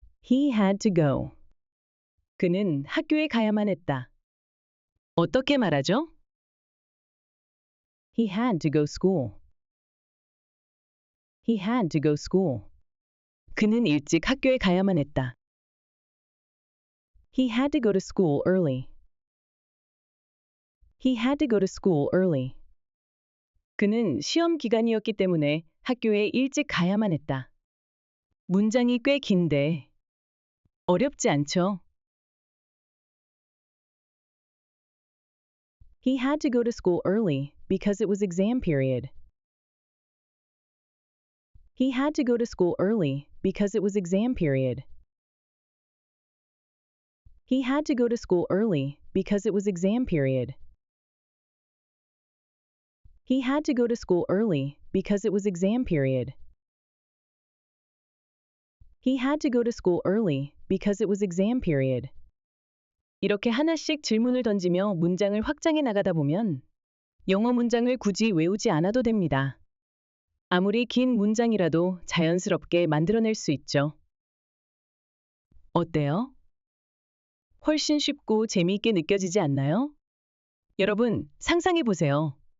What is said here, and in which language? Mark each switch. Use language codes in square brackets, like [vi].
[en] He had to go. [ko] 그는 학교에 가야만 했다. 어떻게 말하죠? [en] He had to go school. He had to go school. [ko] 그는 일찍 학교에 가야만 했다. [en] He had to go to school early. He had to go to school early. [ko] 그는 시험 기간이었기 때문에 학교에 일찍 가야만 했다. 문장이 꽤 긴데 어렵지 않죠? [en] He had to go to school early because it was exam period. He had to go to school early because it was exam period. He had to go to school early because it was exam period. He had to go to school early because it was exam period. He had to go to school early because it was exam period. [ko] 이렇게 하나씩 질문을 던지며 문장을 확장해 나가다 보면 영어 문장을 굳이 외우지 않아도 됩니다. 아무리 긴 문장이라도 자연스럽게 만들어낼 수 있죠. 어때요? 훨씬 쉽고 재미있게 느껴지지 않나요? 여러분, 상상해 보세요.